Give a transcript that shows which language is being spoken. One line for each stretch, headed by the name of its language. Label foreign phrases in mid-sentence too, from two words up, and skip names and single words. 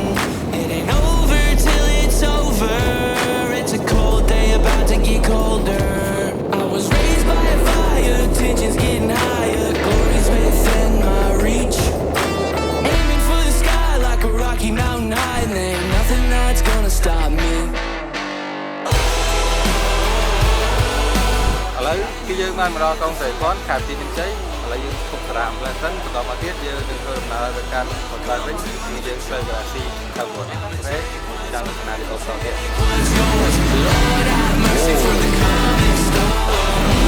English: It ain't over till it's over. It's a cold day about to get colder. I was raised by a fire, tensions getting higher. Glory's within my reach. Aiming for the sky like a Rocky Mountain high. And there ain't nothing that's gonna stop me.
Khmer: ឥឡូវគឺយើងបានមកដល់កងស្រីផនខេត្តទីមានជ័យឥឡូវយើងឈប់តារាមផ្លែសិនបន្តមកទៀតយើងនឹងធ្វើដំណើរទៅកាន់បន្ទាយវិញគឺយើងស្វែងរកស៊ីទៅមុនអូខេចាំទស្សនាវីដេអូបន្តទៀត
English: What's yours? Lord, have mercy for the coming storm.